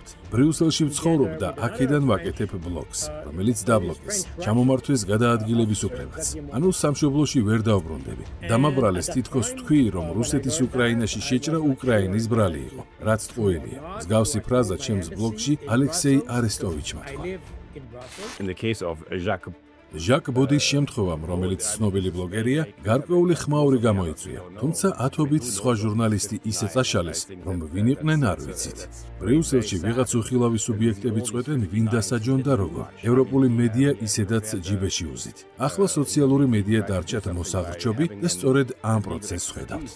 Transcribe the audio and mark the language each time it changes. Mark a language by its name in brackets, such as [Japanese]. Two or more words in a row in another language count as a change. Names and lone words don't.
[Georgian] ბრიუსელში ვცხოვრობ და აქედან ვაკეთებ ბლოგს, რომელიც დაბლოკეს. ჩამომართვეს გადაადგილების უფლებაც. ანუ სამშობლოში ვერ დავბრუნდები. დამაბრალეს თითქოს თქვი, რომ რუსეთის უკრაინაში შეჭრა უკრაინის ბრალი იყო. რაც ტყუილია. მსგავსი ფრაზა ჩემს ბლოგში ალექსეი არესტოვიჩმა თქვა. [English] In the case of Jacques [Georgian] ჟაკ ბოდის შემთხვევამ, რომელიც ცნობილი ბლოგერია, გარკვეული ხმაური გამოიწვია. თუმცა ათობით სხვა ჟურნალისტი ისე წაშალეს, რომ ვინ იყვნენ არ ვიცით. ბრიუსელში ვიღაც უხილავი სუბიექტები წყვეტენ, ვინ დასაჯონ და როგორ. ევროპული მედია ისედაც ჯიბეში უზით. ახლა სოციალური მედია დარჩათ მოსაღრჩობი და სწორედ ამ პროცესს ხედავთ.